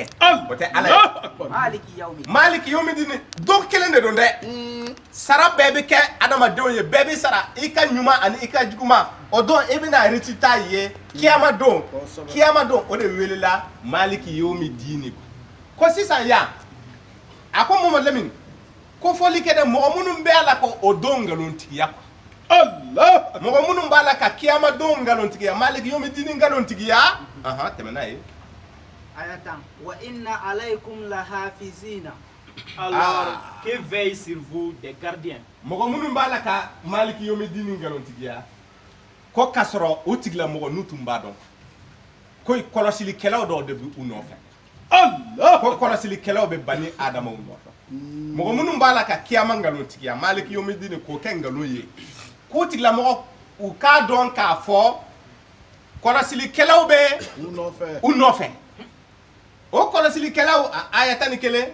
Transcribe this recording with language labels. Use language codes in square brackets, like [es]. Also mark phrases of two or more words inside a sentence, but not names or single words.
[bm] o tɛ ala ye [ar] مالك يوم الدين [bm] don kelen de don dɛ sara bɛɛ bɛ kɛ adamadenw ye bɛɛ bɛ sara i ka ɲuman ani i ka juguman o don i bɛna résultat ye kiyama don o de welela [ar] مالك يوم الدين [bm] ko sisan yan a ko Mamadu Lamini ko fɔli kɛ dɛ mɔgɔ minnu bɛ ala ko o don nkalontigiya quoi Allah mɔgɔ minnu b'a la ka kiyama don nkalontigiya [ar] مالك يوم الدين [bm] nkalontigiya tɛmɛ n'a ye [ar] ayatan وإن عليكم لحافظين [fr] Alors, que veillent sur vous des gardiens? [bm] mɔgɔ minnu b'a la ka [ar] مالك يوم الدين [bm] nkalontigiya ko k'a sɔrɔ o tigilamɔgɔ n'u tun b'a dɔn ko kɔlɔsilikɛlaw dɔw de bɛ u nɔfɛ Allah ko kɔlɔsilikɛlaw bɛ bani adamaw nɔfɛ mɔgɔ minnu b'a la ka kiyama nkalontigiya [ar] مالك يوم الدين [bm] k'o kɛ nkalon ye k'o tigilamɔgɔ u k'a dɔn k'a fɔ kɔlɔsilikɛlaw bɛ u nɔfɛ o kɔlɔsilikɛlaw a aya 11